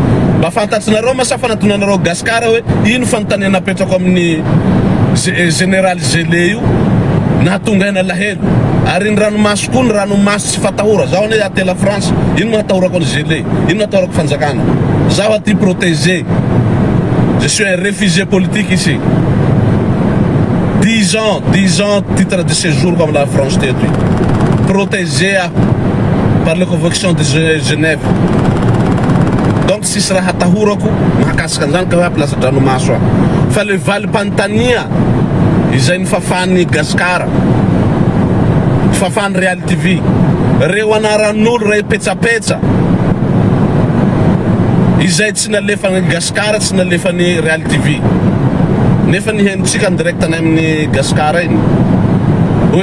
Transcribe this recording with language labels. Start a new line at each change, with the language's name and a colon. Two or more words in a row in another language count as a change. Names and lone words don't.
Malagasy: Mba fantatsinareo masafa natonanareo Gasikara hoe ino fanontaniana napetrako amin'ny général Zélé io nahatonga ina lahelo ary ny ranomaso koa ny ranomaso tsy fatahora. Zaho ane atela France ino mahatahorako ny Zélé, ino mahatahorako fanjakana. Zaho aty
French: protégé, je suis un réfugié politique ici. 10 ans titre de séjour comme la France teto, protégé par la convention de Genève.
Malagasy: Donc si sera hatahurako mahakasika an'izany ka hoe aplace dranomaso fa le valim-panontania izay nifafany Gasikara fafany Real TV reo anaran'olo ray petsapetsa izay tsy nalefany Gasikara tsy nalefany Real TV nefa nihenitsika ny direct anay amin'ny Gasikara iny hoe